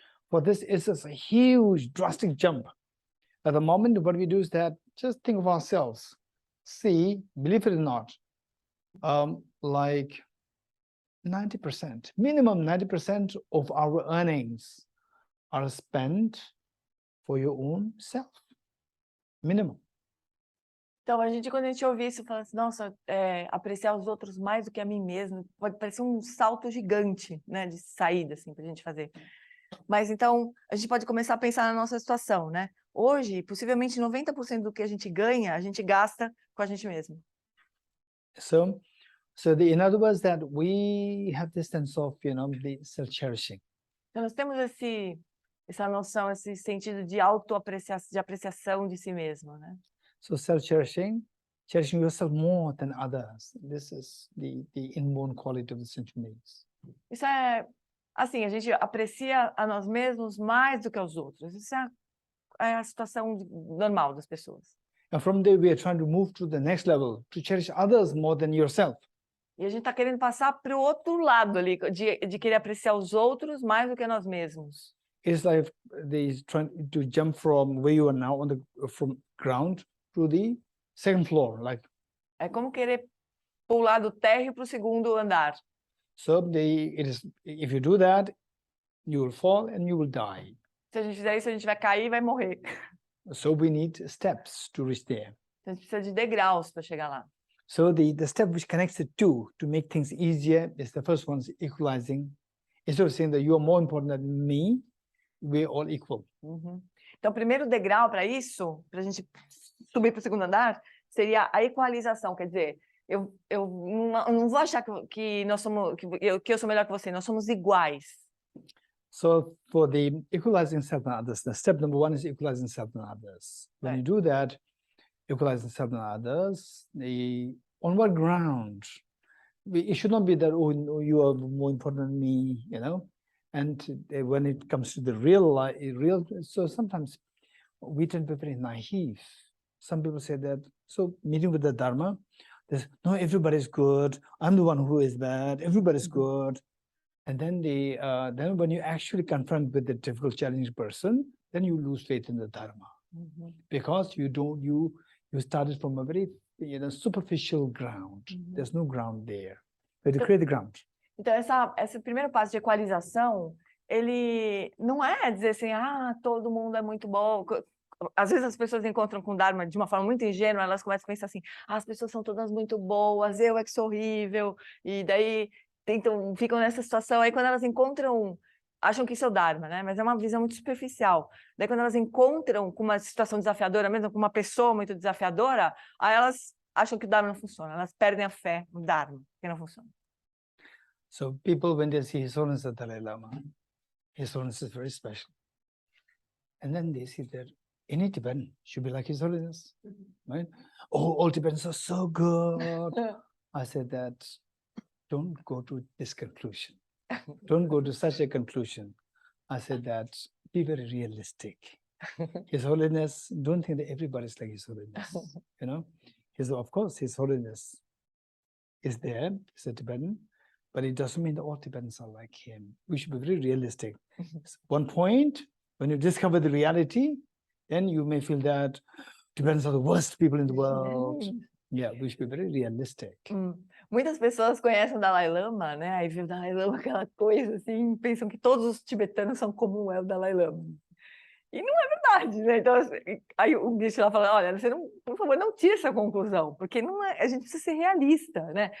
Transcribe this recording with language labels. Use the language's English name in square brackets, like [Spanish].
[English] For this is a huge, drastic jump. At the moment, what we do is that just think of ourselves. See, believe it or not, like 90%, minimum 90% of our earnings are spent for your own self. Minimum. [Portuguese] Então, quando a gente ouve isso, fala assim, nossa, apreciar os outros mais do que a mim mesmo, pode parecer um salto gigante, né, de saída, assim, pra gente fazer. Mas então, a gente pode começar a pensar na nossa situação, né? Hoje, possivelmente 90% do que a gente ganha, a gente gasta com a gente mesmo. [English] So in other words, that we have this sense of, the self-cherishing. [Portuguese] Então, nós temos essa noção, esse sentido de apreciação de si mesmo, né? [English] So self-cherishing, cherishing yourself more than others. This is the inborn quality of the sentient beings. [Portuguese] Isso é, assim, a gente aprecia a nós mesmos mais do que aos outros. Isso é a situação normal das pessoas. [English] And from there, we are trying to move to the next level, to cherish others more than yourself. [Portuguese] E a gente está querendo passar para o outro lado ali, de querer apreciar os outros mais do que nós mesmos. [English] It's like they trying to jump from where you are now from ground to the second floor, like. [Portuguese] É como querer pular do térreo para o segundo andar. [English] So if you do that, you will fall and you will die. [Portuguese] Se a gente fizer isso, a gente vai cair e vai morrer. [English] So we need steps to reach there. [Portuguese] A gente precisa de degraus para chegar lá. [English] So the step which connects the two to make things easier is the first one, is equalizing. Instead of saying that you are more important than me, we're all equal. [Portuguese] Então, o primeiro degrau para isso, para a gente subir para o segundo andar, seria a equalização. Quer dizer, eu não vou achar que nós somos, que eu sou melhor que você. Nós somos iguais. [English] So for the equalizing self and others, the step number one is equalizing self and others. When you do that, equalizing self and others, on what ground? It should not be that, oh, you are more important than me, And when it comes to the real, so sometimes we tend to be very naive. Some people say that, so meeting with the Dharma, there's, no, everybody's good. I'm the one who is bad. Everybody's good. And then then when you actually confront with the difficult, challenging person, then you lose faith in the Dharma. Because you started from a very superficial ground. There's no ground there. But you create the ground. [Portuguese] Então, esse primeiro passo de equalização, ele não é dizer assim, todo mundo é muito bom. Às vezes as pessoas encontram com o Dharma de uma forma muito ingênua, elas começam a pensar assim, as pessoas são todas muito boas, eu é que sou horrível, e daí ficam nessa situação, aí quando elas encontram, acham que isso é o Dharma, né? Mas é uma visão muito superficial. Daí quando elas encontram com uma situação desafiadora, mesmo com uma pessoa muito desafiadora, aí elas acham que o Dharma não funciona, elas perdem a fé no Dharma, que não funciona. [English] So people, when they see His Holiness the Dalai Lama, His Holiness is very special. And then they see that any Tibetan should be like His Holiness, right? Oh, all Tibetans are so good. I said that, don't go to this conclusion. Don't go to such a conclusion. I said that, be very realistic. His Holiness, don't think that everybody's like His Holiness, Of course, His Holiness is there, he's a Tibetan, but it doesn't mean that all Tibetans are like him. We should be very realistic. One point, when you discover the reality, then you may feel that Tibetans are the worst people in the world. Yeah, we should be very realistic. [Portuguese] Muitas pessoas conhecem o Dalai Lama, né? Aí vê o Dalai Lama, aquela coisa assim, pensam que todos os tibetanos são como é o Dalai Lama. E não é verdade, né? Então, aí o bicho lá fala, olha, você não, por favor, não tire essa conclusão, porque não é, a gente precisa ser realista, né?